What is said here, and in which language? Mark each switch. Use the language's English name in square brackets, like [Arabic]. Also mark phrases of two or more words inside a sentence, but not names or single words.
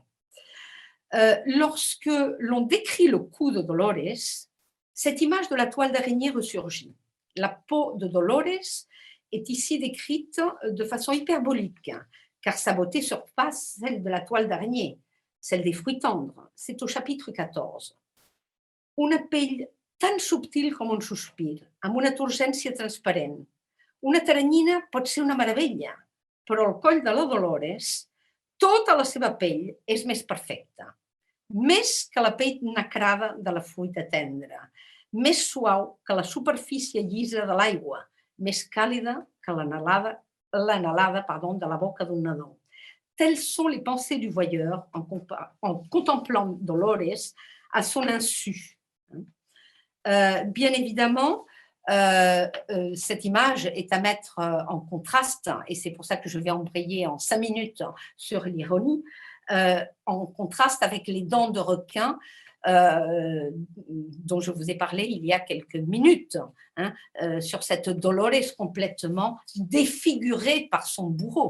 [French] Lorsque l'on décrit le cou de Dolores, cette image de la toile d'araignée ressurgit. La peau de Dolores est ici décrite de façon hyperbolique, car sa beauté surpasse celle de la toile d'araignée, celle des fruits tendres. C'est au chapitre 14. [Catalan] Una pell tan subtil com un sospir, amb una turgència transparent. Una teranyina pot ser una meravella, però el coll de la Dolores, tota la seva pell és més perfecta, més que la pell nacrada de la fruita tendra, més suau que la superfície llisa de l'aigua, més càlida que l'anhelada de la boca d'un nadó. [French] Telles sont les pensées du voyeur en contemplant Dolores à son insu. Bien évidemment, cette image est à mettre en contraste, et c'est pour ça que je vais embrayer en 5 minutes sur l'ironie, en contraste avec les dents de requin dont je vous ai parlé il y a quelques minutes, sur cette Dolores complètement défigurée par son bourreau.